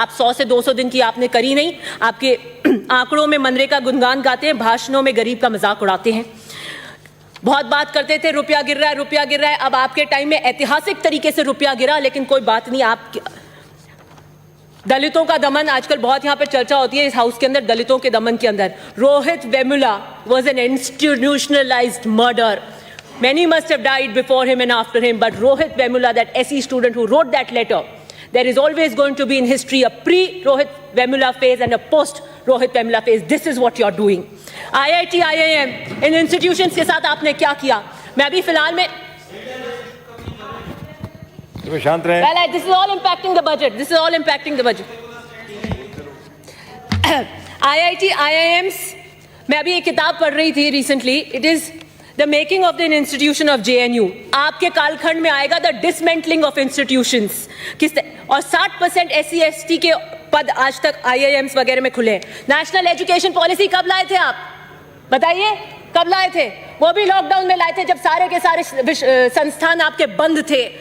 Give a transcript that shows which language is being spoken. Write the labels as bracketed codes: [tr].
[hi] आप 100 से 200 दिन की आपने करी नहीं। आपके आंकड़ों में मनरेगा गुणगान गाते हैं, भाषणों में गरीब का मजाक उड़ाते हैं। बहुत बात करते थे रुपया गिर रहा है, रुपया गिर रहा है। अब आपके टाइम में ऐतिहासिक तरीके से रुपया गिरा, लेकिन कोई बात नहीं। आप दलितों का दमन आजकल बहुत यहाँ पे चर्चा होती है इस हाउस के अंदर, दलितों के दमन के अंदर। Rohit Vemula [en] was an institutionalized murder. Many must have died before him and after him, but Rohit Vemula, that SE student who wrote that letter, there is always going to be in history a pre-Rohit Vemula phase and a post-Rohit Vemula phase. This is what you're doing. [hi] IIT, IIM, in institutions के साथ आपने क्या किया? मैं अभी फिलहाल में शांत रहें। [en] Well, this is all impacting the budget. This is all impacting the budget. [hi] IIT, IIMs, मैं अभी एक किताब पढ़ रही थी recently. [en] It is The making of the institution of JNU. [hi] आपके कालखंड में आएगा [en] the dismantling of institutions. [hi] और 60% SC ST के पद आज तक IIMs वगैरह में खुले हैं। नेशनल एजुकेशन पॉलिसी कब लाए थे आप? बताइए कब लाए थे? वो भी लॉकडाउन में लाए थे जब सारे के सारे संस्थान आपके बंद थे।